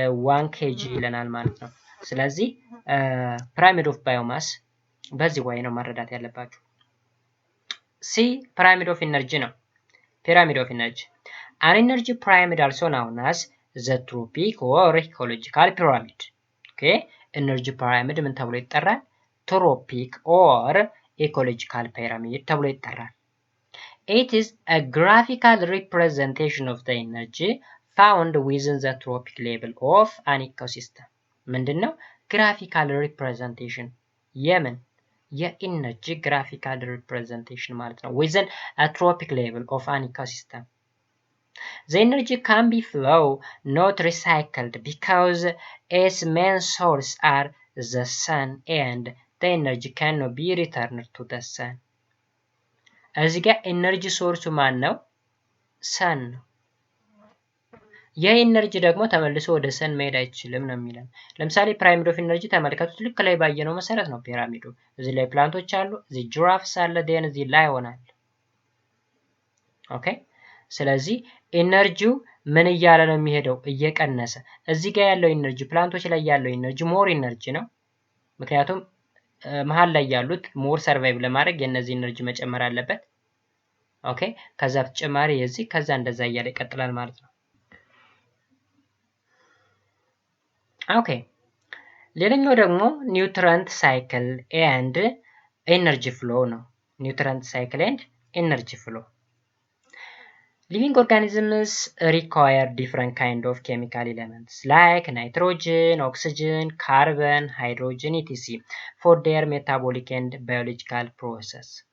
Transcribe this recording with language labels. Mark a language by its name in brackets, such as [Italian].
[Amharic] 1 ኬጂ ይለናል ማለት ነው። ስለዚህ ፒራሚድ ኦፍ ባዮማስ በዚህ ወይ ነው መረዳት ያለባችሁ። ሲ ፒራሚድ ኦፍ ኢነርጂ ነው። [English] ፒራሚድ ኦፍ ኢነርጂ an energy pyramid also known as the tropic or ecological pyramid. Okay, energy pyramid [Amharic] ምን ተብሎ ይጠራል? [English] tropic or ecological pyramid [Amharic] ተብሎ ይጠራል። [English] It is a graphical representation of the energy found within the tropic level of an ecosystem. [Amharic] ምንድነው? [English] graphical representation [Amharic] የምን የኢነርጂ [English] graphical representation [Amharic] ማለት ነው [English] within a tropic level of an ecosystem. The energy can be flow, not recycled, because its main source are the sun and the energy cannot be returned to the sun. [Amharic] እዚህ ጋር ኤነርጂ ሶርሱ ማን ነው? ሰን ነው። የኤነርጂ ደግሞ ተመልሶ ወደ ሰን መሄድ አይችልም ነው የሚለን። ለምሳሌ ፒራሚድ ኦፍ ኤነርጂ ተመልከቱት። ልክ ላይ ባየነው መሰረት ነው ፒራሚዱ። እዚህ ላይ ፕላንቶች አሉ፣ እዚህ ጂራፍስ አለ፣ ዴን እዚህ ላይ ይሆናል። ኦኬ ስለዚህ ኤነርጂው ምን እያለ ነው የሚሄደው? እየቀነሰ። እዚህ ጋር ያለው ኤነርጂ ፕላንቶች ላይ ያለው ኤነርጂ ሞር ኤነርጂ ነው። ምክንያቱም መሃል ላይ ያሉት ሞር ሰርቫይቭ ለማድረግ የነዚህ ኤነርጂ መጨመር አለበት። ኦኬ ከዛ በተጨማሪ የዚህ ከዛ እንደዛ እያለ ይቀጥላል ማለት ነው። ኦኬ ሌላኛው ደግሞ ኒውትረንት ሳይክል ኤንድ ኤነርጂ ፍሎ [English] ነው። ኒውትረንት ሳይክል ኤንድ ኤነርጂ ፍሎ Living organisms require different kind of chemical elements like nitrogen, oxygen, carbon, hydrogen, etc. for their metabolic and biological process.